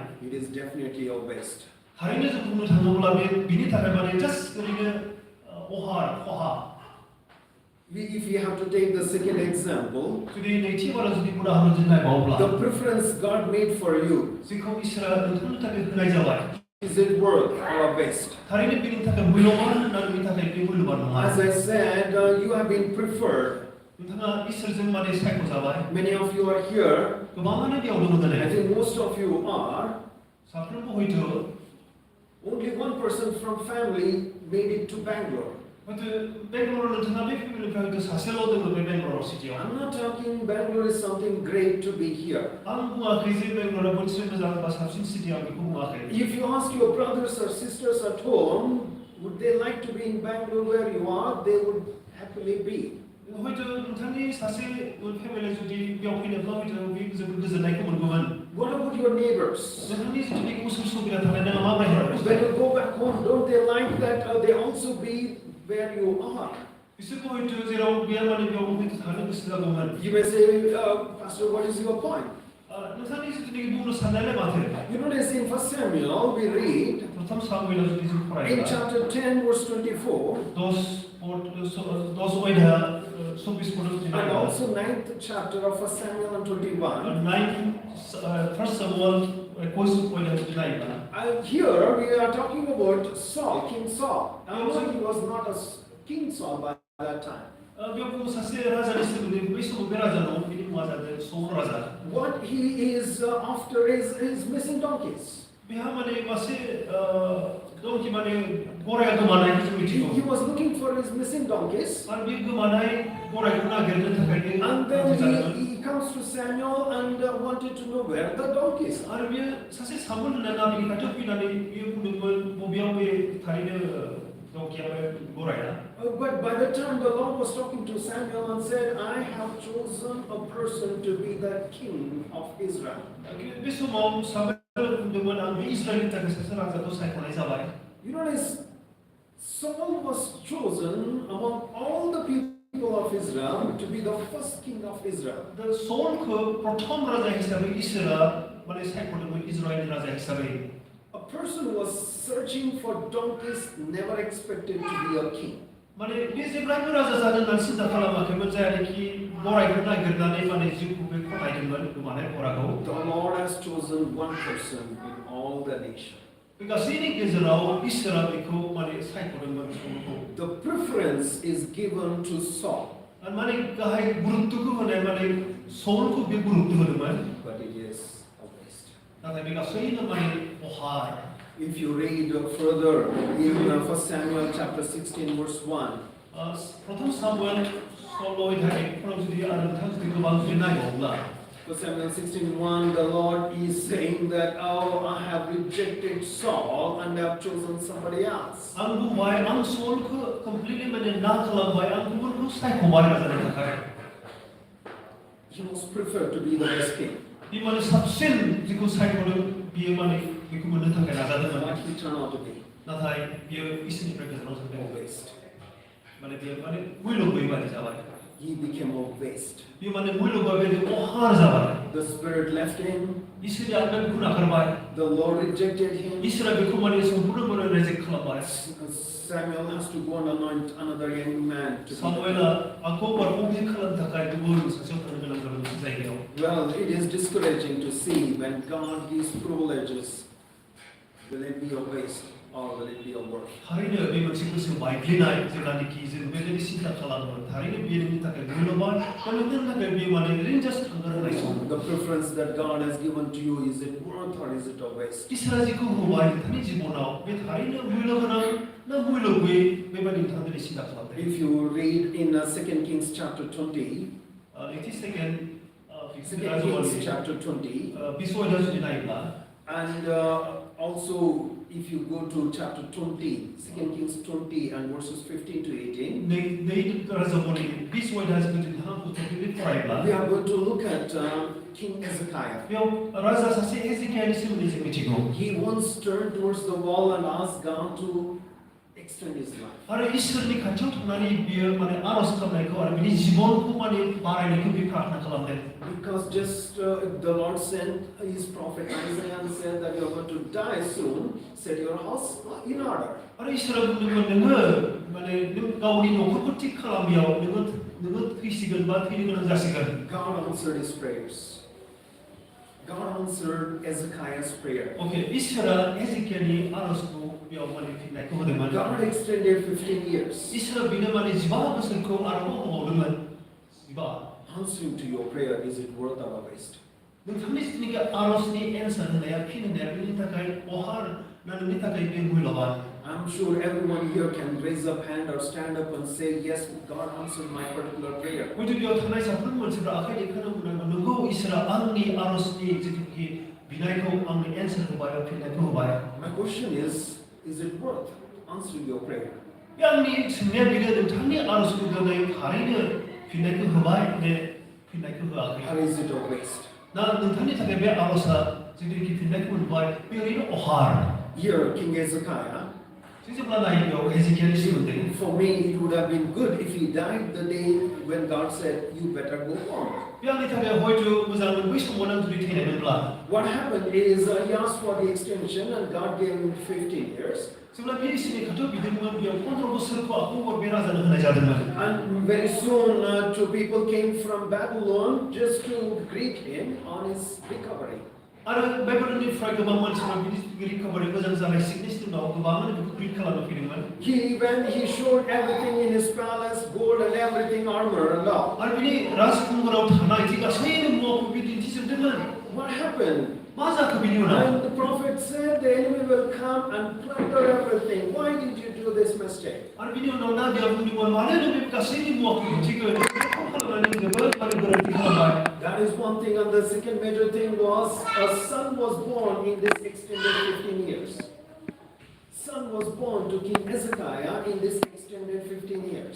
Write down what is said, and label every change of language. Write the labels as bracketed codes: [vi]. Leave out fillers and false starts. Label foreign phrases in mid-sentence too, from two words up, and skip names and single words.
[en] It is definitely a waste. [brx] थारैनो जों बुंनो थाङोब्ला बिनि थाखाय माने जास्ट ओरैनो खहा। [en] If we have to take the second example, [brx] जुदि नैथि बाराव जुदि उदाहरण जों नायबावोब्ला [en] the preference God made for you, [brx] जेखौ इसोरा नोंथांनि थाखाय होनाय जाबाय। [en] is it worth or a waste? [brx] थारैनो बिनि थाखाय मुल्यबान होनना बिनि थाखाय बे मुल्यबान नङा। [en] As I said, you have been preferred. [brx] नोंथाङा इसोरजों माने सायख'जाबाय। [en] Many of you are here. [brx] गोबाङानो बेयाव दङ [en] I [brx] दिनै। [en] think most of you are. [brx] साफ्रोमबो हयथ' [en] Only one person from family made it to Bangalore. [brx] बेंगलराव नोंथाङा बे फेमिलिनिफ्राय हयथ' सासेल' दङ बे बेंगलराव सिटियाव। [en] I'm not talking Bangalore is something great to be here. [brx] आं बुङाखै जे बेंगलरा मोनसे मोजां बा साबसिन सिटि आं बेखौ बुङाखै। [en] If you ask your brothers or sisters at home, would they like to be in Bangalore where you are? They would happily be. [brx] हयथ' नोंथांनि सासे फेमिलि जुदि बेयाव फैनोब्ला हयथ' बे जोबोद गोजोननायखौ मोनगौमोन। [en] What about your neighbors? [brx] नोंथांनि जुदि उसुं सुबिदा थानाय नोङो मा बायहेरायाव [en] When you go back home, don't they like that they also be where you are? [brx] बिसोरबो हयथ' जेराव गैया माने बेयाव हयथ' थानो गोसो जागौमोन। [en] You may say, Pastor, what is your point? [brx] नोंथांनि जुदि बुंनो साननायालाय माथो? [en] You notice in 1 Samuel we read [brx] प्रथम सामुएलाव जुदि जों [en] in [brx] फरायोब्ला [en] chapter 10 verse 24 [brx] दस अध्याय 24 पद जुदि [en] and [brx] नायोब्ला [en] also 9th chapter of 1 Samuel and 21. [brx] 1 Samuel 21 अध्याय जुदि नायोब्ला [en] And here we are talking about Saul, King Saul. And he was not a King Saul by that time. [brx] बेयाव बुङो सासे राजानि सोमोन्दै बै समाव बे राजा दं बिनि मुङा जादों सौल राजा। [en] What he is after is missing donkeys. [brx] बेहा माने मासे दंखि माने गराया गोमानायखौ जों मिथिगौ। [en] He was looking for his missing donkeys. [brx] आरो बे गोमानाय गरायखौ नागिरनो थाखाय [en] And then he comes to Samuel and wanted to know where the donkeys are. [brx] आरो बेयो सासे सामुएल होननानै बिनि खाथियाव फैनानै बियो बुंदोंमोन बबेयाव बे थारैनो दंखिया बे गराया। [en] But by the time the Lord was talking to Samuel and said, I have chosen a person to be the king of Israel. [brx] बे समाव सामुएल बुंदोंमोन आं बे इस्राएलनि थाखाय सासे राजाखौ सायख'नाय जाबाय। [en] You notice Saul was chosen among all the people of Israel to be the first king of Israel. [brx] द सौलखौ प्रथम राजा हिसाबै इसोरा माने सायख'दोंमोन इजराइलनि राजा हिसाबै [en] A person who was searching for donkeys never expected to be a king. [brx] माने बे जेब्लाबो राजा जानो होननानै सिन्था खालामाखैमोन जायनोखि बरायखौ नागिरनानै माने जिउखौ बे खमायदोंमोन गोमानाय खराखौ [en] The Lord has chosen one person in all the nation. [brx] बे गासैनि गेजेराव इसोरा बेखौ माने सायख'दोंमोन सौलखौ [en] The preference is given to Saul, [brx] आरो माने गाहाय गुरुत्वखौ होनाय माने सौलखौ बे गुरुत्व होदोंमोन [en] but it is a waste. [brx] नाथाय बे गासैनो माने अहार [en] If you read further in 1 Samuel chapter 16 verse 1, [brx] प्रथम सामुएल 16 अध्यायफोराव जुदि आरो नोंथां जुदि गोबां जुदि नायबावोब्ला [en] 1 Samuel 16:1, the Lord is saying that, oh, I have rejected Saul and have chosen somebody else. [brx] आं बुंबाय आं सौलखौ कमप्लिटली माने ना खालामबाय आं गुबुनखौ सायख'बाय राजानि थाखाय [en] He was preferred to be the best king. [brx] बे माने साबसिन जिखौ सायख'दों बियो माने बेखौ मोननो थाखाय नाजादोंमोन [en] What he turned out to be? [brx] नाथाय बियो इसोरनिफ्राय गोजानाव [en] A [brx] थांदों [en] waste. [brx] माने बियो माने मुल्य गैयै बादि जाबाय [en] He became a waste. [brx] बियो माने मुल्य गैयै बादि अहार जाबाय [en] The spirit left him. [brx] इसोरनि आत्माया बेखौ नागारबाय [en] The Lord rejected him. [brx] इसोरा बेखौ माने सम्पुर्ण महरै रिजेक्ट खालामबाय [en] Samuel has to go and anoint another young man to be the [brx] सामुएलआ आंखौ बारग'थि खालामनो थाखाय गुबुन सासेयाव थांनो गोनां जाबाय मोनसे जायगायाव [en] king. Well, it is discouraging to see when God gives privileges. Will it be a waste or will it be a work? [brx] थारैनो बे मोनसे गोसो बायग्लिनाय जेब्लानोखि जों बेबायदि सिन्था खालामो थारैनो बेयो नोंनि थाखाय मुल्यबान बा नोंनि थाखाय बेयो माने ओरैनो जास्ट थांगार होनाय सम [en] The preference that God has given to you, is it worth or is it a waste? [brx] इसोरा जिखौ होबाय नोंथांनि जिबनाव बे थारैनो मुल्य गोनां ना मुल्य गैयै बेबायदि नोंथाङा दिनै सिन्ता खालामदों [en] If you read in 2 Kings chapter 20, [brx] नैथि सेकेन्ड [en] 2 Kings chapter 20, [brx] बिसयदा जुदि नायोब्ला [en] and also if you go to chapter 20, 2 Kings 20 and verses 15 to 18, [brx] नै राजाफोरनि बिसयदा जुदि नोंथाङा पुस्तकनि फरायोब्ला [en] we are going to look at King Hezekiah. [brx] बेयाव राजा सासे हेजेकियानि सोमोन्दै जों मिथिगौ [en] He once turned towards the wall and asked God to extend his life. [brx] आरो इसोरनि खाथियाव थांनानै बियो माने आरज खालामनायखौ आरो बिनि जिबनखौ माने बारायनायखौ बियो प्रार्थना खालामदों [en] Because just the Lord sent his prophet Isaiah and said that you are going to die soon, set your house in order. [brx] आरो इसोरा बुंदोंमोन नोङो माने नों गावनि न'खरखौ थिग खालामियाव नोङो थैसिगोन बा थैनो गोनां जासिगोन [en] God answered his prayers. God answered Hezekiah's prayer. [brx] ओके इसोरा हेजेकियानि आरजखौ बेयाव माने फिननायखौ होदोंमोन [en] God extended 15 years. [brx] इसोरा बिनो माने 15 बोसोरखौ आरोबाव होबावदोंमोन 15 [en] Answering to your prayer, is it worth or a waste? [brx] नोंथांनि जिथुनिखि आरजनि एन्सार होनाया फिन होनाया बेनि थाखाय अहार ना नोंनि थाखाय बे मुल्यबान [en] I'm sure everyone here can raise up hand or stand up and say, yes, God answered my particular prayer. [brx] हयथ' बेयाव थानाय साफ्रोम मानसिफ्रा आखाइ दैखांनो बुंनांगोन नंगौ इसोरा आंनि आरजनि जिथुनिखि बिनायखौ आंनि एन्सार होबाय बा फिननायखौ होबाय [en] My question is it worth answering your prayer? [brx] बे आंनि सोंनाया बेनो नोंथांनि आरजखौ दिनै थारैनो फिननायखौ होबाय ने फिननायखौ होआखै [en] Or is it a waste? [brx] ना नोंथांनि थाखाय बे आरजआ जिथुनिखि फिननायखौ मोनबाय बे ओरैनो अहार [en] Here, King Hezekiah, [brx] जेब्ला नायो बेयाव हेजेकियानि सोमोन्दै [en] for me, it would have been good if he died the day when God said, you better go on. [brx] बे आंनि थाखाय हयथ' मोजांमोन बै समाव आं जुदि थैनायमोनब्ला [en] What happened is he asked for the extension and God gave him 15 years. [brx] जेब्ला बे इसोरनि खाथियाव बिदोंमोन बेयाव 15 बोसोरखौ आखौ बे राजानो होनाय जादोंमोन [en] And very soon, two people came from Babylon just to greet him on his recovery. [brx] आरो बाइबेलनिफ्राय गोबां मानसिफोरा बिदि रिकभारि मोजां जानाय सिकनेसनि उनाव गोबाङानो बेखौ ग्रिट खालामनो फैदोंमोन [en] When he showed everything in his palace, gold and everything, armor and all. [brx] आरो बिनि राजकुमाराव थानाय जि गासैबो मुवाखौ बे दिन्थिजोबदोंमोन [en] What happened? [brx] मा जाखो बिनि उनाव [en] And the prophet said the enemy will come and plunder everything. Why did you do this mistake? [brx] आरो बिनि उनाव नादिया बुंदोंमोन मानो नों बे गासैबो मुवाखौ दिन्थिगोन बेखौ खालामनानै जोबोद माने गोरोन्थि खालामबाय [en] That is one thing, and the second major thing was a son was born in this extended 15 years. Son was born to King Hezekiah in this extended 15 years.